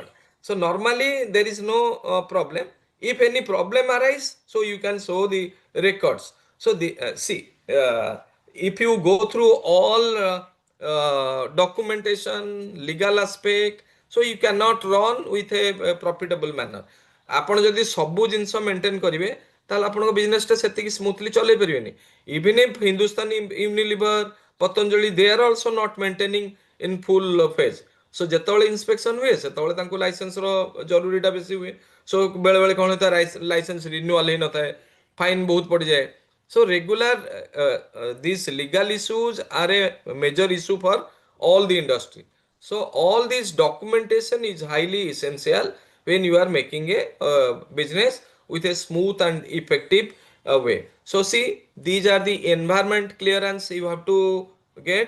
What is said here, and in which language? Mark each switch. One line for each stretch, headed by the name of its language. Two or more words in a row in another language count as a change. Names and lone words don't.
English: So normally there is no problem. If any problem arise, so you can show the records. So the if you go through all documentation, legal aspect, so you cannot run with a profitable manner.
Odia: ଆପଣ ଯଦି ସବୁ ଜିନିଷ ମେଣ୍ଟେନ୍ କରିବେ, ତାହେଲେ ଆପଣଙ୍କ ବିଜନେସଟା ସେତିକି ସ୍ମୁଥଲି ଚଲେଇ ପାରିବେନି.
English: even if Hindustan Unilever, Patanjali, they are also not maintaining in full phase.
Odia: So ଯେତେବେଳେ ଇନ୍ସପେକ୍ସନ ହୁଏ, ସେତେବେଳେ ତାଙ୍କୁ ଲାଇସେନ୍ସର ଜରୁରୀଟା ବେଶୀ ହୁଏ. ସୋ ବେଳେବେଳେ କ'ଣ ହୋଇଥାଏ,
English: license renewal
Odia: ହେଇନଥାଏ, ଫାଇନ୍ ବହୁତ ପଡ଼ିଯାଏ.
English: So regular these legal issues are a major issue for all the industry. So all this documentation is highly essential when you are making a business with a smooth and effective way. So see, these are the environment clearance you have to get.